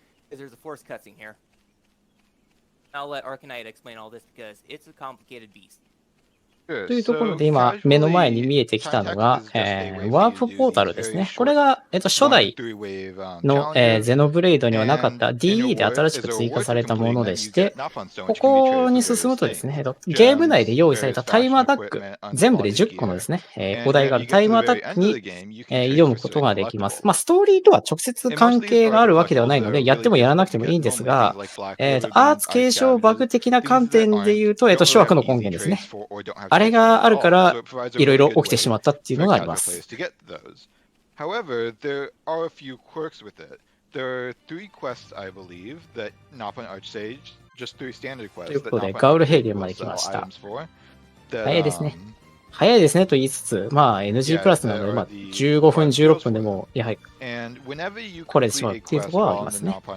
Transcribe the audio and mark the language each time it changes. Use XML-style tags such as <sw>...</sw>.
<en>is there's a forced cutscene here. I'll let Arcanite explain all this because it's a complicated beast.</en> <ja>というところで今、目の前に見えてきたのが、ワープポータルですね。これが、初代の、ゼノブレイドにはなかった DE で新しく追加されたものでして、ここに進むとですね、ゲーム内で用意されたタイムアタック、全部で10個のですね、お題があるタイムアタックに、挑むことができます。まあ、ストーリーとは直接関係があるわけではないので、やってもやらなくてもいいんですが、アーツ継承バグ的な観点で言うと、諸悪の根源ですね。あれがあるから、いろいろ起きてしまったっていうのがあります。</ja> <en>However, there are a few quirks with it. There are 3 quests, I believe, that Nopon Archsage, just 3 standard quests.</en> <ja>ということで、ガウルヘイゲンまで来ました。早いですね。早いですねと言いつつ、まあ NG プラスなので、まあ15分、16分でも、やはり、来れてしまうっていうところはありますね。</ja>